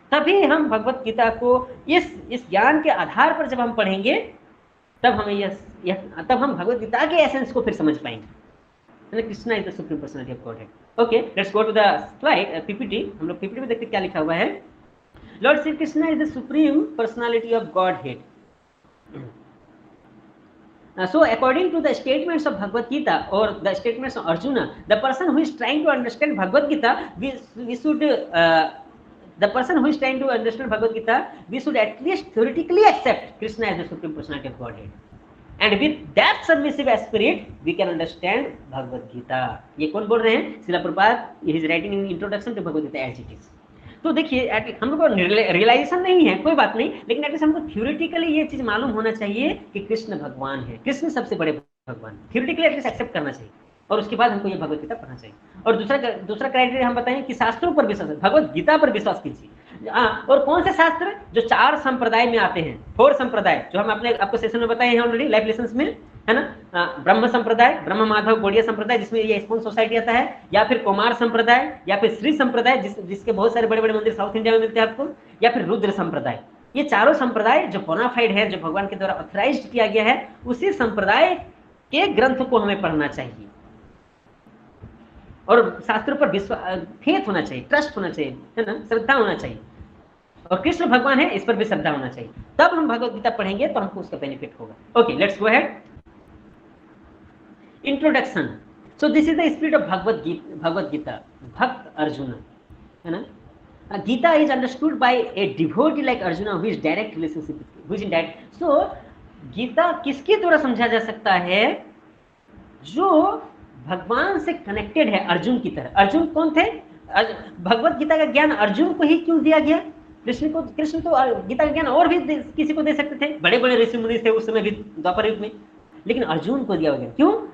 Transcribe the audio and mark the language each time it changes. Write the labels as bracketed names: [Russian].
[Hindi] तभी हम भगवत गीता को इस ज्ञान के आधार पर जब हम पढ़ेंगे, तब हमें तब हम भगवत गीता के एसेंस को फिर समझ पाएंगे। [English] Krishna is the supreme personality of Godhead. Okay, let's go to the slide PPT. [Hindi] हम लोग पीपीटी में देखते क्या लिखा हुआ है। [English] Lord Shri Krishna is the supreme personality of Godhead. So according to the statements of Bhagavad Gita or the statements of Arjuna, the person who is trying to understand Bhagavad Gita, we should the person who is trying to understand Bhagavad Gita, we should at least theoretically accept Krishna as the supreme personality of Godhead, and with that submissive spirit we can understand Bhagavad Gita. [Hindi] ये कौन बोल रहे हैं? [English] Srila Prabhupada, he is writing in introduction to Bhagavad Gita as it is. [Hindi] तो देखिए, हम लोग को रियलाइजेशन नहीं है, कोई बात नहीं, लेकिन एटलीस्ट हमको थ्योरेटिकली ये चीज मालूम होना चाहिए कि कृष्ण भगवान है, कृष्ण सबसे बड़े भगवान, थ्योरेटिकली एटलीस्ट एक्सेप्ट करना चाहिए, और उसके बाद हमको ये भगवत गीता पढ़ना चाहिए। और दूसरा क्राइटेरिया हम बताएं कि शास्त्रों पर विश्वास, भगवत गीता पर विश्वास कीजिए। और कौन से शास्त्र? जो 4 संप्रदाय में आते हैं, 4 संप्रदाय, जो हम आपको सेशन में बताए हैं ऑलरेडी लाइफ लेसन्स में, है ना। ब्रह्म संप्रदाय, ब्रह्म माधव गौड़िया संप्रदाय जिसमें ये स्पॉन सोसाइटी आता है, या फिर कुमार संप्रदाय, या फिर श्री संप्रदाय जिसके बहुत सारे बड़े बड़े मंदिर साउथ इंडिया में मिलते हैं आपको, या फिर रुद्र संप्रदाय। ये चारों संप्रदाय जो बोनाफाइड है, जो भगवान के द्वारा ऑथराइज्ड किया गया है, उसी संप्रदाय के ग्रंथ को हमें पढ़ना चाहिए, और शास्त्रों पर विश्वास, फेथ होना चाहिए, ट्रस्ट होना चाहिए, है ना, श्रद्धा होना चाहिए। और कृष्ण भगवान है, इस पर भी श्रद्धा होना चाहिए। तब हम भगवत गीता पढ़ेंगे तो हमको उसका बेनिफिट होगा। [English] Okay, let's go ahead. Introduction. So this is the spirit of Bhagavad Gita. [Hindi] Bhakt Arjuna, है ना। [English] Gita is understood by a devotee like Arjuna who is direct relationship, who is in direct. [Hindi] So Gita किसके द्वारा समझा जा सकता है? जो भगवान से कनेक्टेड है, अर्जुन की तरह। अर्जुन कौन थे? भगवत गीता का ज्ञान अर्जुन को ही क्यों दिया गया? कृष्ण तो गीता का ज्ञान और भी किसी को दे सकते थे, बड़े बड़े ऋषि मुनि थे उस समय भी, द्वापर युग में, लेकिन अर्जुन को दिया गया। क्यों?